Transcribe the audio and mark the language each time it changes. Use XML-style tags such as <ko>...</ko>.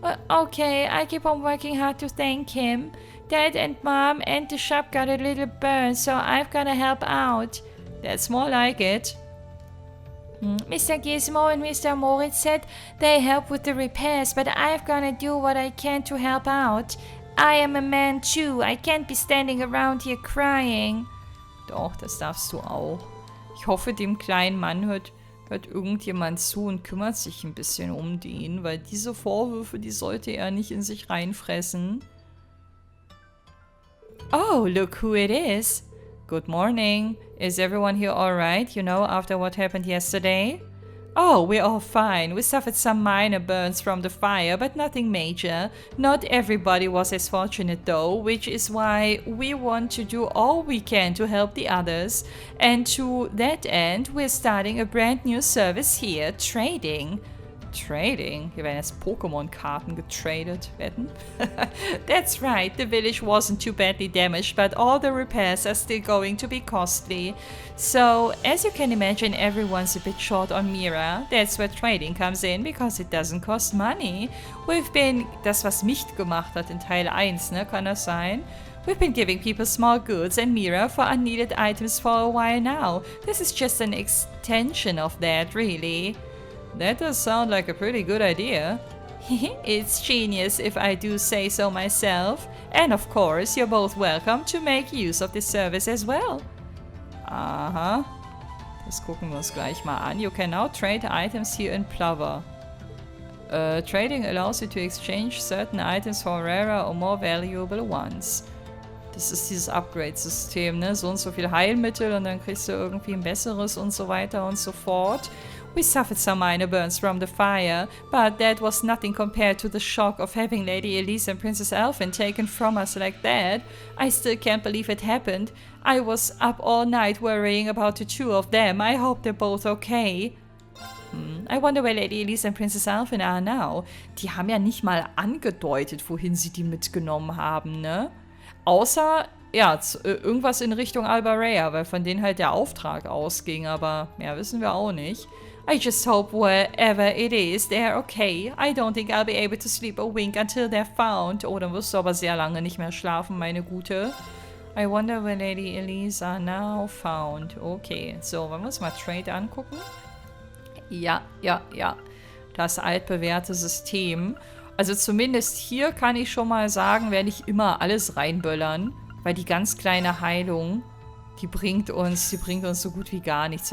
<en>Okay, I keep on working hard to thank him. Dad and Mom and the shop got a little burn, so I've gotta help out. That's more like it. Mr. Gizmo and Mr. Moritz said they help with the repairs, but I've gotta do what I can to help out. I am a man too. I can't be standing around here crying.</en> <de>Doch, das darfst du auch. Ich hoffe, dem kleinen Mann hört irgendjemand zu und kümmert sich ein bisschen um den, weil diese Vorwürfe, die sollte er nicht in sich reinfressen.</de> <en>Oh, look who it is. Good morning. Is everyone here alright, you know, after what happened yesterday? Oh, we're all fine. We suffered some minor burns from the fire, but nothing major. Not everybody was as fortunate though, which is why we want to do all we can to help the others. And to that end, we're starting a brand new service here, trading. Trading?</en> <de>Hier werden jetzt Pokémon-Karten getradet, wetten?</de> <en>That's right, the village wasn't too badly damaged, but all the repairs are still going to be costly. So, as you can imagine, everyone's a bit short on MEHR. That's where trading comes in, because it doesn't cost money.</en> <de>Das was Nicht gemacht hat in Teil 1, ne? Kann das sein?</de> <en>We've been giving people small goods and MEHR for unneeded items for a while now. This is just an extension of that, really. That does sound like a pretty good idea. It's genius if I do say so myself. And of course, you're both welcome to make use of this service as well. Aha.</en> <de>Das gucken wir uns gleich mal an.</de> <en>You can now trade items here in Plover. Trading allows you to exchange certain items for rarer or more valuable ones.</en> <de>Das ist dieses Upgrade-System, ne? So und so viel Heilmittel und dann kriegst du irgendwie ein besseres und so weiter und so fort.</de> <en>We suffered some minor burns from the fire, but that was nothing compared to the shock of having Lady Elise and Princess Elfin taken from us like that. I still can't believe it happened. I was up all night worrying about the two of them. I hope they're both okay. I wonder where Lady Elise and Princess Elfin are now.</en> <de>Die haben ja nicht mal angedeutet, wohin sie die mitgenommen haben, ne? Außer, ja, irgendwas in Richtung Albarea, weil von denen halt der Auftrag ausging, aber mehr wissen wir auch nicht.</de> <en>I just hope wherever it is, they're okay. I don't think I'll be able to sleep a wink until they're found.</en> <de>Oh, dann wirst du aber sehr lange nicht mehr schlafen, meine Gute.</de> <en>I wonder where Lady Elise are now found.</en> <de>Okay, so, wollen wir uns mal Trade angucken? Ja. Das altbewährte System. Also zumindest hier kann ich schon mal sagen, werde ich immer alles reinböllern, weil die ganz kleine Heilung, die bringt uns so gut wie gar nichts.</de>